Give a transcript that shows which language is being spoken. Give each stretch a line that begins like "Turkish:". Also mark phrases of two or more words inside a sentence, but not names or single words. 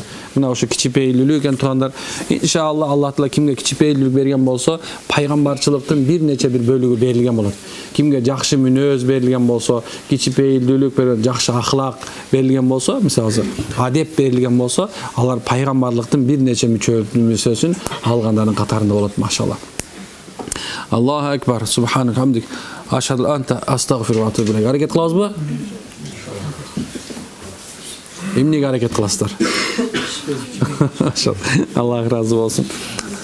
Kyrgyz: Мына ошо кичипейилдүүлүк экен тугандар. Иншалла Аллах Таала кимге кичипейилдүүлүк берген болсо, пайгамбарчылыктын бир нече бир бөлүгү берилген болот. Kimge жақшы мүнөз берилген болсо, кичипейилдүүлүк берилген, жақшы ахлак берилген болсо, мисалы адеп берилген болсо, алар пайгамбарлыктын бир нече мүчөсүн алгандардын катарында болот, машалла.
Arabic: الله أكبر، سبحانك حمدك، أشهد أنت أستغفر وأتوب إليك.
Kyrgyz: Аракет кылабызбы? Эмнеге аракет кыласыздар? Аллах разы болсун.